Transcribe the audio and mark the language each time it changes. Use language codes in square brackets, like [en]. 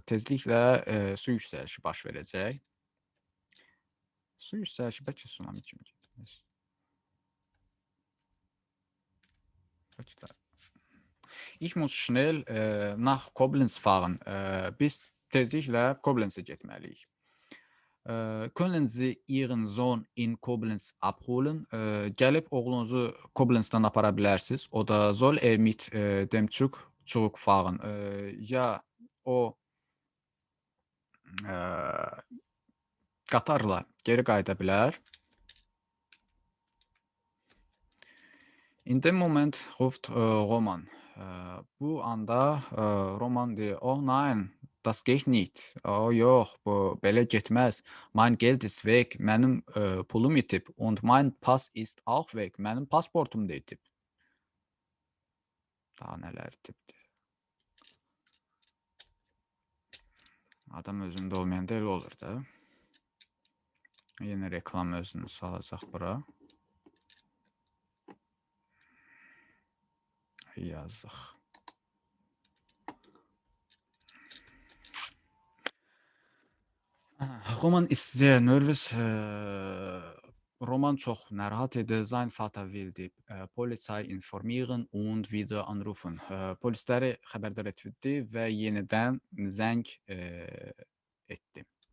[az] Tezliklə su yüksəlişi baş verəcək. Su yüksəlişi bəlkə tsunami kimi getməz. [de] Ich muss schnell nach Koblenz fahren. [az] Biz tezliklə Koblenzə getməliyik. [de] Können Sie Ihren Sohn in Koblenz abholen? [az] Gəlib oğlunuzu Koblenzdən apara bilərsiniz. O da [de] soll mit dem Zug zurückfahren. [az] Ya o qatarla geri qayıda bilər. [de] In dem Moment ruft Roman. [az] Bu anda Roman deyir, [de] oh nein, das geht nicht. [az] Oh yox, bu belə getməz. [de] Mein Geld ist weg. [az] Mənim pulum itib. [de] Und mein Pass ist auch weg. [az] Mənim pasportum da itib. Daha nələr itibdir. Adam özündə olmayanda elə olur da. Yenə reklam özünü salacaq bura. Yazıq. [de] Roman ist sehr nervös. [az] Roman çox narahat idi. [de] Sein Vater will die Polizei informieren und wieder anrufen. [az] Polisləri xəbərdar etdi və yenidən zəng etdi.